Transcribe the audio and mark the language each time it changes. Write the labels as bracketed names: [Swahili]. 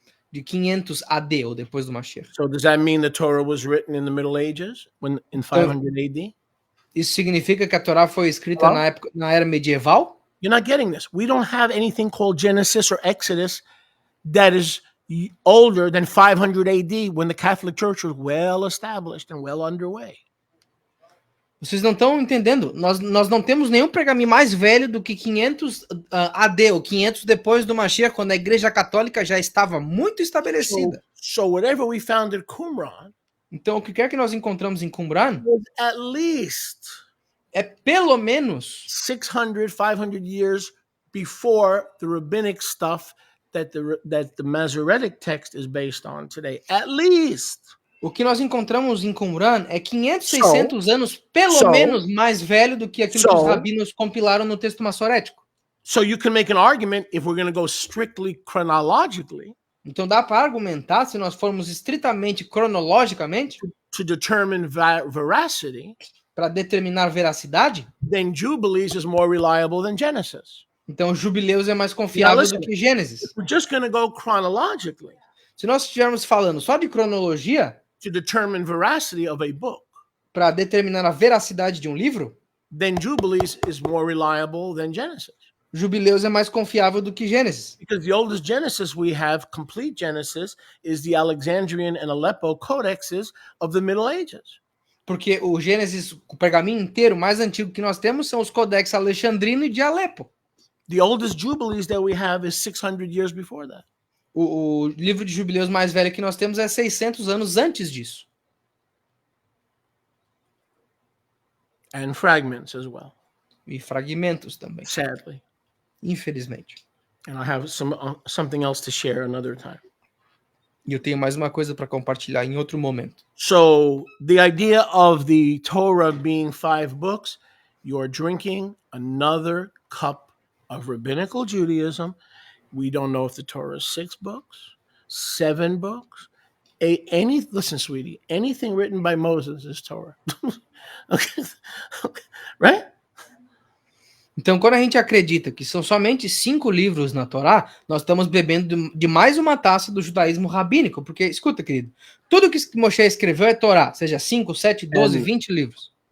[Portuguese] De 500 AD, ou depois do Mashiach. [English] So does that mean the Torah was written in the Middle Ages, in 500 AD? [Portuguese] Isso significa que a Torá foi escrita na era medieval? [English] You're not getting this. We don't have anything called Genesis or Exodus that is older than 500 AD when the Catholic Church was well established and well underway. [Portuguese] Vocês não estão entendendo. Nós não temos nenhum pergaminho mais velho do que 500 AD, ou 500 depois do Mashiach, quando a Igreja Católica já estava muito estabelecida. [English] So whatever we found at Qumran, [Portuguese] então, o que quer que nós encontramos em Qumran, [English] at least [Portuguese] é pelo menos [English] 600, 500 years before the rabbinic stuff that the Masoretic text is based on today. At least. [Portuguese] O que nós encontramos em Qumran é 500, 600 anos, pelo menos, mais velho do que aquilo que os rabinos compilaram no texto maçorético. [English] So you can make an argument if we're going to go strictly chronologically. [Portuguese] Então dá para argumentar, se nós formos estritamente cronologicamente, [English] to determine veracity, [Portuguese] para determinar veracidade, [English] then Jubilees is more reliable than Genesis. [Portuguese] Então Jubileus é mais confiável do que Gênesis. [English] If we're just going to go chronologically. [Portuguese] Se nós estivermos falando só de cronologia, [English] to determine veracity of a book, [Portuguese] para determinar a veracidade de um livro, [English] then Jubilees is more reliable than Genesis. [Portuguese] Jubileus é mais confiável do que Gênesis. [English] Because the oldest Genesis we have, complete Genesis, is the Alexandrian and Aleppo codexes of the Middle Ages. [Portuguese] Porque o Gênesis, o pergaminho inteiro mais antigo que nós temos são os codex alexandrino e de Alepo. [English] The oldest Jubilees that we have is 600 years before that. [Portuguese] O livro de Jubileus mais velho que nós temos é 600 anos antes disso. [English] And fragments as well. [Portuguese] E fragmentos também. [English] Sadly. [Portuguese] Infelizmente. [English] And I have something else to share another time. [Portuguese] E eu tenho mais uma coisa para compartilhar em outro momento. [English] So, the idea of the Torah being 5 books, you're drinking another cup of rabbinical Judaism. We don't know if the Torah is 6 books, 7 books, listen, sweetie, anything written by Moses is Torah. Okay. Right? [Portuguese] Então, quando a gente acredita que são somente 5 livros na Torá, nós estamos bebendo de mais uma taça do judaísmo rabínico. Porque, escuta, querido, tudo que Moshe escreveu é Torá, seja 5, 7, 12, 20 livros.